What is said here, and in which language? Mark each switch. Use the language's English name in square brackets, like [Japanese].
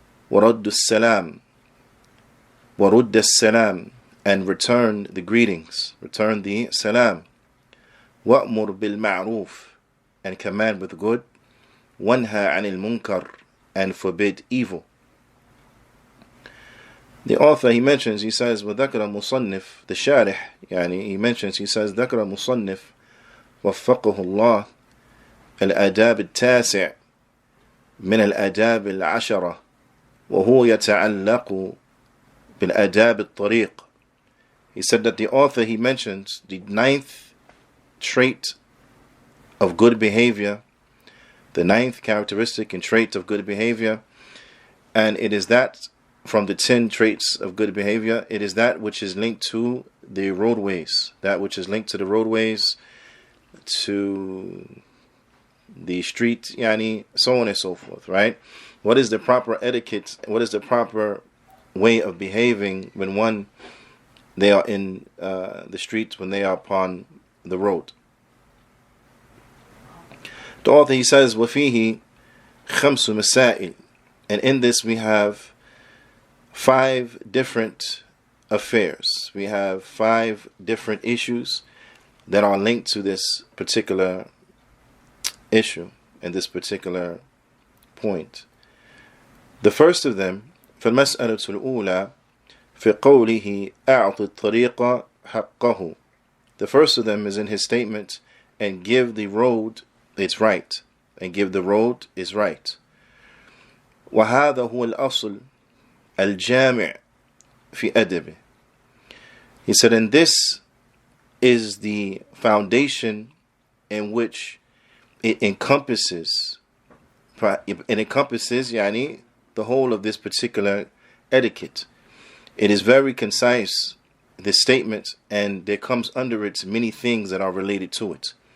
[Arabic] ورد السلام, ورد السلام, [English] and return the greetings, return the salam. [Arabic] وأمر بالمعروف, [English] and command with good. [Arabic] وانهى عن المنكر, [English] and forbid evil. The author, he says, [Arabic] وذكر مصنف, [English] the sharih, he says, [Arabic] ذكر مصنف وفقه الله الآداب التاسع من الآداب العشرة وهو يتعلق بالآداب الطريق. [English] He said that the author, he mentions the 9th trait of good behavior, the 9th characteristic and trait of good behavior, and it is that from the 10 traits of good behavior, it is that which is linked to the roadways, that which is linked to the roadways, to the street, so on and so forth, right? What is the proper etiquette? What is the proper way of behaving when they are in the street, when they are upon the road? The author, he says, [Arabic] وَفِيهِ خَمْسُ مَسَائِلٍ, [English] and in this we have 5 different affairs. We have 5 different issues that are linked to this particular issue and this particular point. The first of them, [Arabic] فالمسألة الأولى في قوله أعط الطريق حقه. [English] The first of them is in his statement, and give the road its right, and give the road its right. [Arabic] وهذا هو الأصل الجامع في أدبه. [English] He said, and this is the foundation in which it encompasses the whole of this particular etiquette. It is very concise, this statement, and there comes under it many things that are related to it.